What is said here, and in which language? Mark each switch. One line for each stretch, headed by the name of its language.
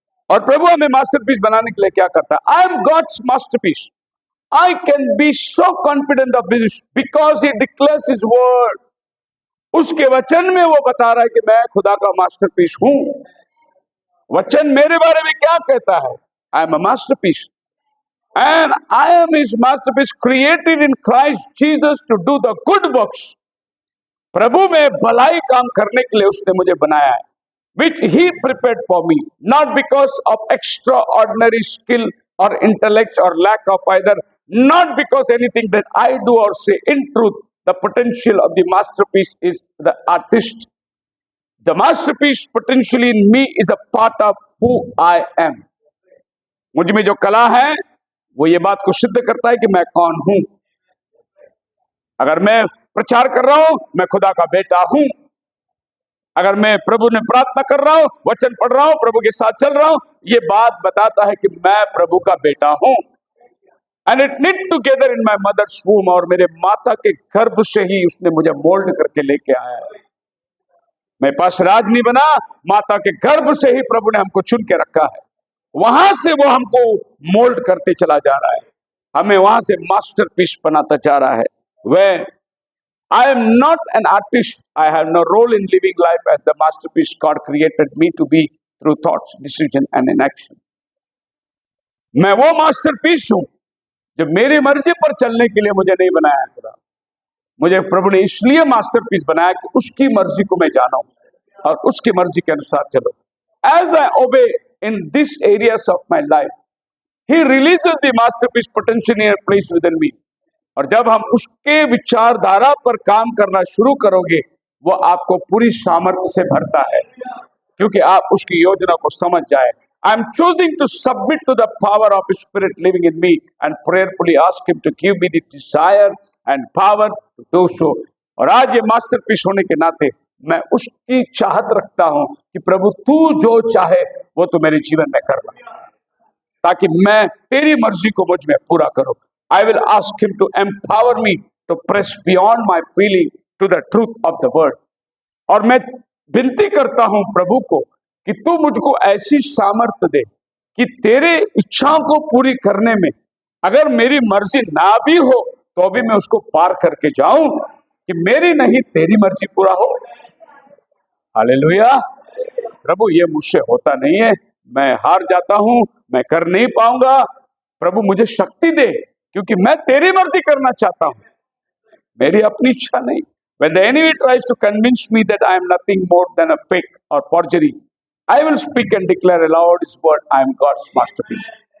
Hindi: और प्रभु हमें मास्टरपीस बनाने के लिए क्या करता है?
English: I am God's masterpiece. I can be so confident of this because he declares his word.
Hindi: उसके वचन में वो बता रहा है कि मैं खुदा का मास्टरपीस हूं। वचन मेरे बारे में क्या कहता है?
English: I am a masterpiece and I am his masterpiece created in Christ Jesus to do the good works।
Hindi: प्रभु में भलाई काम करने के लिए उसने मुझे बनाया है,
English: which he prepared for me, not because of extraordinary skill or intellect or lack of either, not because anything that I do or say. In truth, the potential of the masterpiece is the artist. The masterpiece potentially in me is a part of who I am।
Hindi: मुझ में जो कला है वो ये बात को सिद्ध करता है कि मैं कौन हूं। अगर मैं प्रचार कर रहा हूं, मैं खुदा का बेटा हूं। अगर मैं प्रभु ने प्रार्थना कर रहा हूं, वचन पढ़ रहा हूं, प्रभु के साथ चल रहा हूं, ये बात बताता है कि मैं प्रभु का बेटा हूं।
English: And it knit together in my mother's womb.
Hindi: और मेरे माता के गर्भ से ही उसने मुझे मोल्ड करके लेके आया है। मैं पास्टर राज नहीं बना, माता के गर्भ से ही प्रभु ने हमको चुन के रखा है। वहां से वो हमको मोल्ड करते चला जा रहा है, हमें वहां से मास्टरपीस बनाता जा रहा है।
English: When I am not an artist, I have no role in living life as the masterpiece God created me to be through thoughts, decision and in action।
Hindi: मैं वो मास्टरपीस हूं जो मेरी मर्जी पर चलने के लिए मुझे नहीं बनाया खुदा। मुझे प्रभु ने इसलिए मास्टरपीस बनाया कि उसकी मर्जी को मैं जानूं और उसकी मर्जी के अनुसार चलो।
English: As I obey in these areas of my life, He releases the masterpiece potential in place within me।
Hindi: और जब हम उसके विचारधारा पर काम करना शुरू करोगे, वो आपको पूरी सामर्थ्य से भरता है, क्योंकि आप उसकी योजना को समझ जाए।
English: I am choosing to submit to the power of His Spirit living in me and prayerfully ask Him to give me the desire and power to do so।
Hindi: और आज ये मास्टरपीस होने के नाते मैं उसकी चाहत रखता हूं कि प्रभु तू जो चाहे वो तो मेरे जीवन में करना, ताकि मैं तेरी मर्जी को मुझ में पूरा करूं।
English: I will ask him to empower me to press beyond my feeling to the truth of the word.
Hindi: और मैं विनती करता हूं प्रभु को कि तू मुझको ऐसी सामर्थ्य दे कि तेरे इच्छाओं को पूरी करने में अगर मेरी मर्जी ना भी हो तो भी मैं उसको पार करके जाऊं, कि मेरी नहीं तेरी मर्जी पूरा हो। हालेलुया। प्रभु ये मुझसे होता नहीं है, मैं हार जाता हूं, मैं कर नहीं पाऊंगा। प्रभु मुझे शक्ति दे, क्योंकि मैं तेरी मर्जी करना चाहता हूं, मेरी अपनी इच्छा नहीं।
English: When the enemy tries to convince me that I am nothing more than a fake or forgery, I will speak and declare aloud His word, I am God's masterpiece।